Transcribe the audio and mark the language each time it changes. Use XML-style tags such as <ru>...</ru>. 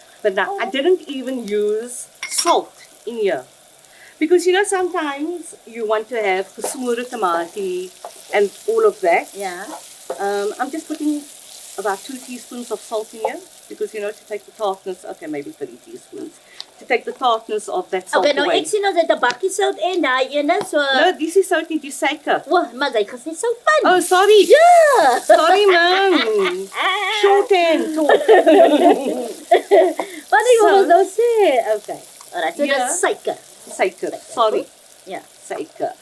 <en>But now, I didn't even use salt in here. Because, you know, sometimes you want to have</en> <af>gesmoorde tomati</af> <en>and all of that.</en> <af>Ja.</af> <en>I'm just putting about 2 teaspoons of salt in here because, you know, to take the tartness, okay, maybe 3 teaspoons, to take the tartness of that salt</en> <af>Okay, nou</af> <en>away.</en> <af>ek sien ons het 'n bakkie sout en daai ene, so</af> <en>No, this is salt, this is suiker.</en> <af>maar jy gesê sout van.</af> <en>Oh, sorry.</en> <af>Ja.</af> <en>Sorry, ma'am. Short end talk.</en> <af>Wat ek So- wil nou sê. Okay. Alright, so Ja. dis suiker. Suiker, sorry. Ja. Suiker.</af>